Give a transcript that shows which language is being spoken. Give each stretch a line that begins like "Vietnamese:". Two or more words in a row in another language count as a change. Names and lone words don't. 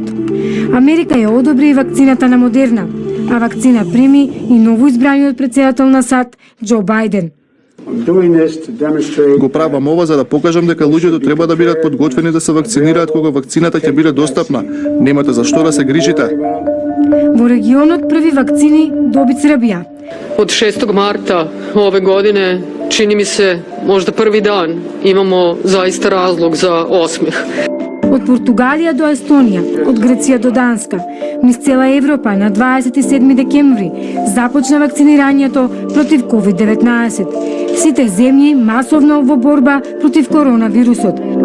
Macedonian: Америка ја одобри и вакцината на Модерна, а вакцина прими и ново избраниот председател на САД Џо Бајден. Го правам ова за да покажам дека луѓето треба да бидат подготвени да се вакцинираат кога вакцината ќе биде достапна. Немате за што да се грижите. Во регионот први вакцини доби Србија.
Serbian: Od 6. marta ove godine, čini mi se možda prvi dan, imamo zaista razlog za osmeh.
Macedonian: Од Португалија до Естонија, од Греција до Данска, низ цела Европа на 27 декември започна вакцинирањето против COVID-19. Сите земји масовно во борба против коронавирусот.